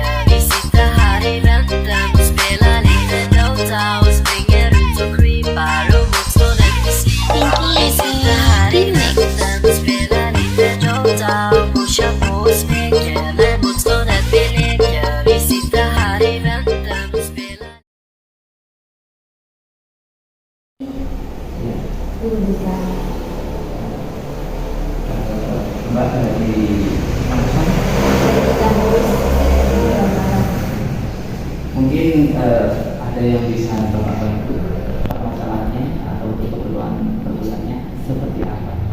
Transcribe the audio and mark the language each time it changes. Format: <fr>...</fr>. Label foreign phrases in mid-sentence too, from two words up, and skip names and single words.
<sv>Vi sitter här i väntan och spelar lite Dota och springer runt och krypar och motståndet vi slipar. Pinky Vi sitter här i väntan och spelar lite Dota och pushar på och smeker när motståndet vi leker. Vi sitter här i väntan och spelar.</sv> <id>Mbak dari Amazon, mungkin ada yang bisa Bapak bantu masalahnya atau keperluan perusahaannya seperti apa?</id>